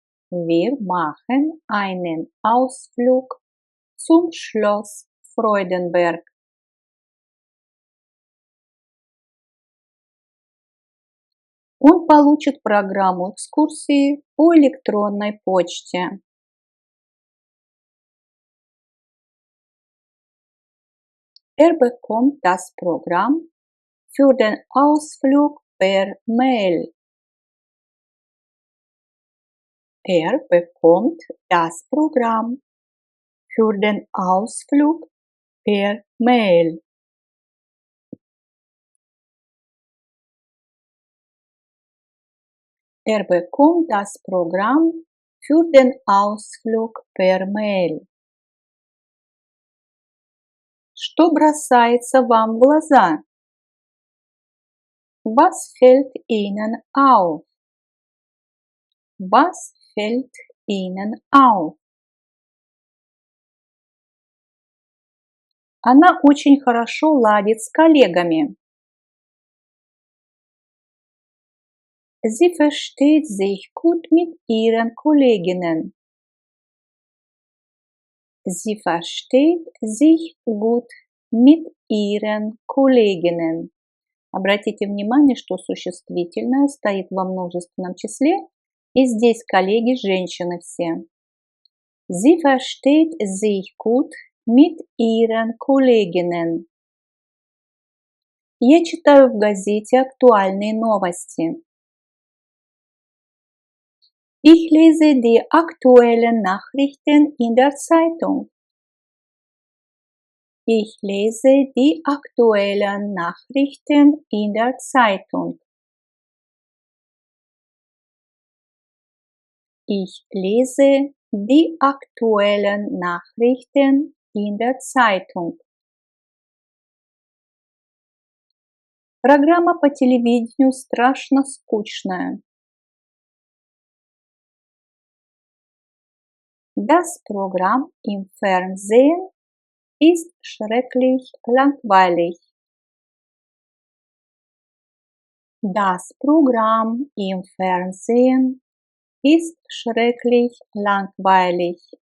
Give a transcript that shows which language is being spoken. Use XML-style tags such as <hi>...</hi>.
<de>Wir machen einen Ausflug zum Schloss Freudenberg.</de> <ru>Он получит программу экскурсии по электронной почте.</ru> <de>Bekommt das Programm für den Ausflug per Mail. Bekommt das Programm für den Ausflug per Mail. Bekommt das Programm für den Ausflug per Mail.</de> <ru>Что бросается вам в глаза?</ru> <de>Was fällt Ihnen auf? Was fällt Ihnen auf?</de> <ru>Она очень хорошо ладит с коллегами.</ru> <de>Sie versteht sich gut mit ihren Kolleginnen. Sie versteht sich gut mit ihren Kolleginnen.</de> <ru>Обратите внимание, что существительное стоит во множественном числе, и здесь коллеги женщины все.</ru> <de>Sie versteht sich gut mit ihren Kolleginnen.</de> <ru>Я читаю в газете актуальные новости.</ru> <de>Ich lese die aktuellen Nachrichten in der Zeitung. Ich lese die aktuellen Nachrichten in der Zeitung. Ich lese die aktuellen Nachrichten in der Zeitung.</de> <ru>Программа по телевидению страшно скучная.</ru> <de>Das Programm im Fernsehen ist schrecklich langweilig. Das Programm im Fernsehen ist schrecklich langweilig.</de>